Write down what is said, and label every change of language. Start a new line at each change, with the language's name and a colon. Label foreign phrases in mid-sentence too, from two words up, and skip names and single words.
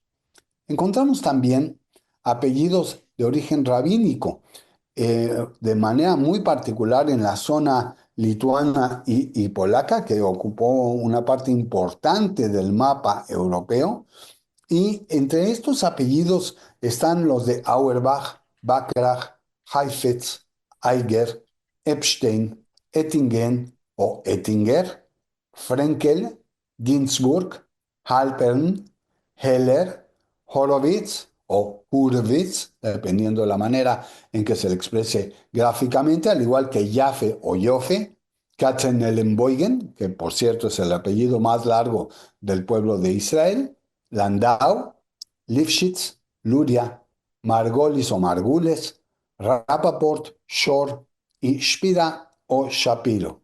Spanish: Encontramos también apellidos de origen rabínico, de manera muy particular en la zona lituana y polaca, que ocupó una parte importante del mapa europeo. Y entre estos apellidos están los de Auerbach, Bachrach, Heifetz, Eiger, Epstein, Ettingen o Ettinger, Frenkel, Ginsburg, Halpern, Heller, Horowitz o Hurwitz, dependiendo de la manera en que se le exprese gráficamente, al igual que Jaffe o Joffe, Katzenelnbogen, que por cierto es el apellido más largo del pueblo de Israel, Landau, Lifshitz, Luria, Margolis o Margules, Rappaport, Shor y Spira o Shapiro.